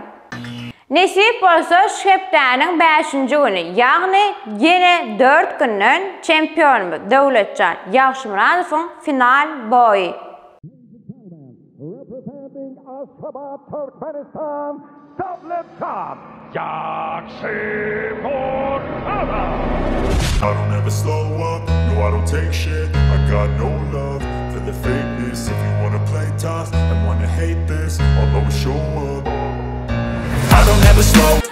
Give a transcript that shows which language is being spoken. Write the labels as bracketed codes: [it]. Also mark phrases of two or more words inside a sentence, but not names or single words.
[tk] Nesip bolsa şu hepdäniň 5-nji güni, ýagny ýene 4 günden çempionumuz Dowletjan Ýagşymyrazowyň final boýy. [en] Representing Aşgabat, Turkmenistan, Dowletjan Ýagşymyrazov. I don't ever slow up, no I don't take shit. I got no love for the fakeness. If you wanna play tough and wanna hate this, I'll always show up. I don't ever slow.